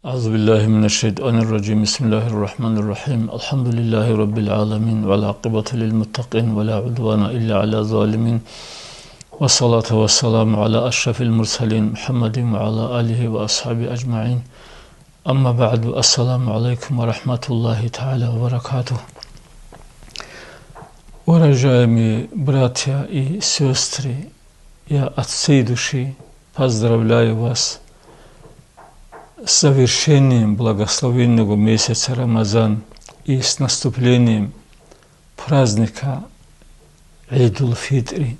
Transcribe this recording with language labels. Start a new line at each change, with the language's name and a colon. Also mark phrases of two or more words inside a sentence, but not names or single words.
Arabic: أعوذ بالله من الشيطان الرجيم بسم الله الرحمن الرحيم الحمد لله رب العالمين والعاقبة للمتقين ولا عدوان إلا على الظالمين والصلاة والسلام على أشرف المرسلين محمد وعلى آله وأصحابه أجمعين أما بعد السلام عليكم ورحمة الله تعالى وبركاته.
Russian: Уважаемые братья и сестры, я от всей души поздравляю вас с завершением благословенного месяца Рамазан и с наступлением праздника Идул-Фитри.